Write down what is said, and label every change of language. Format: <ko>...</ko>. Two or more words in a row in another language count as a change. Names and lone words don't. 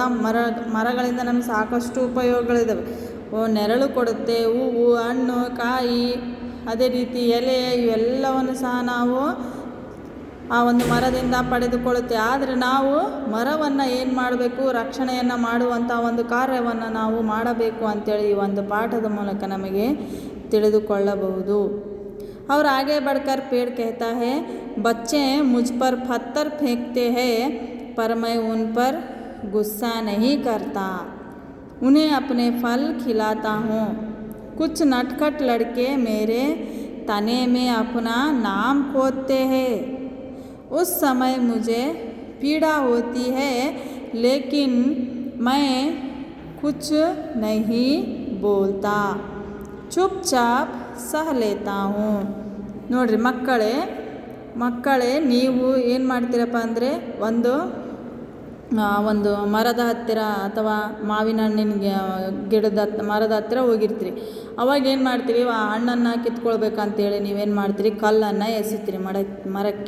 <kn>ಮರಗಳಿಂದ ನಮಗೆ ಸಾಕಷ್ಟು ಉಪಯೋಗಗಳಿದ್ದಾವೆ. ನೆರಳು ಕೊಡುತ್ತೆ, ಹೂವು, ಹಣ್ಣು, ಕಾಯಿ, ಅದೇ ರೀತಿ ಎಲೆ, ಇವೆಲ್ಲವನ್ನು ಸಹ ನಾವು ಆ ಒಂದು ಮರದಿಂದ ಪಡೆದುಕೊಳ್ಳುತ್ತೆ. ಆದರೆ ನಾವು ಮರವನ್ನು ಏನು ಮಾಡಬೇಕು, ರಕ್ಷಣೆಯನ್ನು ಮಾಡುವಂಥ ಒಂದು ಕಾರ್ಯವನ್ನು ನಾವು ಮಾಡಬೇಕು ಅಂಥೇಳಿ ಈ ಒಂದು ಪಾಠದ ಮೂಲಕ ನಮಗೆ ತಿಳಿದುಕೊಳ್ಳಬಹುದು.</kn> <hi>और आगे बढ़कर पेड़ कहता है, बच्चे मुझ पर पत्थर फेंकते हैं पर मैं उन पर गुस्सा नहीं करता. उन्हें अपने फल खिलाता हूँ. कुछ नटखट लड़के मेरे तने में अपना नाम खोदते हैं. उस समय मुझे पीड़ा होती है, लेकिन मैं कुछ नहीं बोलता, चुपचाप सह लेता हूँ.</hi> <kn>ನೋಡಿರಿ ಮಕ್ಕಳೇ ನೀವು ಏನು ಮಾಡ್ತೀರಪ್ಪ ಅಂದರೆ ಒಂದು ಮರದ ಹತ್ತಿರ ಅಥವಾ ಮಾವಿನ ಹಣ್ಣಿನ ಗಿಡದ ಮರದ ಹತ್ತಿರ ಹೋಗಿರ್ತೀರಿ. ಅವಾಗ ಏನು ಮಾಡ್ತೀರಿ, ಆ ಹಣ್ಣನ್ನು ಕಿತ್ಕೊಳ್ಬೇಕಂತೇಳಿ ನೀವೇನು ಮಾಡ್ತೀರಿ, ಕಲ್ಲನ್ನು ಎಸಿತೀರಿ ಮರಕ್ಕೆ.</kn>